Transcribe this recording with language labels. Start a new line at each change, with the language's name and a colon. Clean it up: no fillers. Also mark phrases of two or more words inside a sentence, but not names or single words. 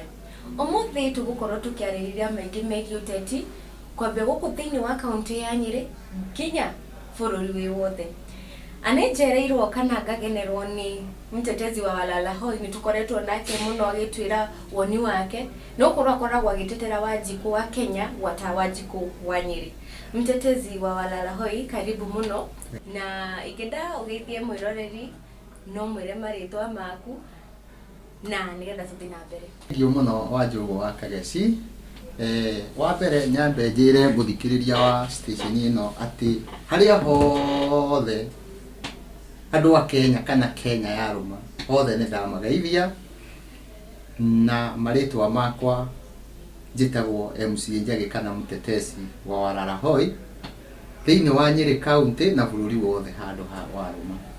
Kikuyu: Ũmũthĩ tũgũkorwo tũkĩarĩrĩria maingĩ megiĩ ũteti kwambia gũkũ thĩinĩ wa kaunti ya Nyĩrĩ nginya bũrũri wĩ wothe. Anenjereirwo kana ngagenerwo nĩ mtetezi wa Walala Hoi, nĩ tukoretwo nake mũno agĩtwĩra woni wake no akoragwo agĩtetera Wanjikũ wa Kenya gwata Wanjikũ wa Nyĩrĩ. Mtetezi wa Walala Hoi, karibu mũno, na ingĩenda ũgeithie mwĩroreri no mwĩre marĩtwa maku na nĩgetha tũthiĩ na mbere. Ndio mũno wa Njũgũ wa Kageshi. Wa mbere nyambe njĩre mũthikĩrĩria wa station ĩno atĩ harĩa hothe andũ a Kenya kana Kenya ya rũma othe nĩ ndamageithia, na marĩtwa makwa njĩtagwo MC Njagi kana mũtetezi wa Walala Hoi thĩinĩ wa Nyĩrĩ County na bũrũri wothe handũ ha warũma.